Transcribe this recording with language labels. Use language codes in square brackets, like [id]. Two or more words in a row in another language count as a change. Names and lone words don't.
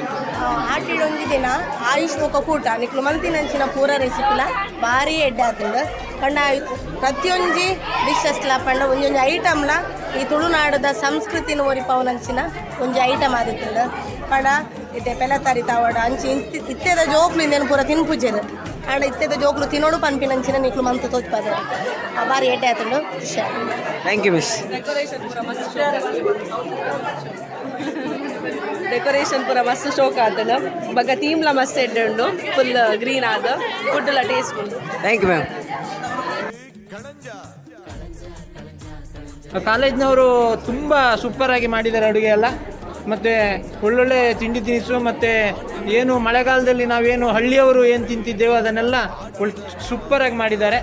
[tcy] ಆಟಿಡ್ ಒಂದು ದಿನ ಆಯುಷ್ ಮುಖ ಕೂಟ ನಿಕ್ಲು ಮಲ್ತಿನಂಚಿನ ಪೂರ ರೆಸಿಪಿಲ ಭಾರಿ ಎಡ್ಡೆ ಆತುಂಡು ಪಂಡ ಪ್ರತಿಯೊಂಜಿ ಡಿಶಸ್ಲ ಪಂಡ ಒಂಜೊಂಜಿ ಐಟಮ್ಲ ಈ ತುಳುನಾಡದ ಸಂಸ್ಕೃತಿನ ಒರಿಪವನಂಚಿನ ಒಂಜಿ ಐಟಮ್ ಆದಿತ್ತುಂಡು ಪಂಡ ಇತ್ತೆ ಪೆಲತಾರಿ ತಾವಡ ಅಂಚಿ ಇತ್ತೆದ ಜೋಕ್ಲಿಂದೇನು ಪೂರ ತಿನ್ಪುಜೆರು ಅಂಡ ಇತ್ತೆದ ಜೋಕ್ಲು ತಿನ್ನೋಡು ಪನ್ಪಿನಂಚಿನ ನಿಕ್ಲು ಮಂತು ತೋಚ್ಪಾದ ಭಾರಿ ಎಡ್ಡೆ ಆತುಂಡು [en] thank you miss [tcy] ಡೆಕೋರೇಷನ್ ಪೂರ ಮಸ್ತ್ ಶೋಕ್ ಆತನ ಬಗ ಥೀಮ್ಲ ಮಸ್ತ್ ಎಡ್ಡು [en] full green [tcy] ಆದ ಫುಡ್ಲ ಟೇಸ್ಟ್ ಉಂಟು [en] thank you ma'am [kn] ಕಾಲೇಜ್ನವರು ತುಂಬ ಸೂಪರಾಗಿ ಮಾಡಿದ್ದಾರೆ ಅಡುಗೆ ಎಲ್ಲ ಮತ್ತು ಒಳ್ಳೊಳ್ಳೆ ತಿಂಡಿ ತಿನಿಸು ಮತ್ತು ಏನು ಮಳೆಗಾಲದಲ್ಲಿ ನಾವೇನು ಹಳ್ಳಿಯವರು ಏನು ತಿಂತಿದ್ದೇವೋ ಅದನ್ನೆಲ್ಲ ಸೂಪರಾಗಿ ಮಾಡಿದ್ದಾರೆ.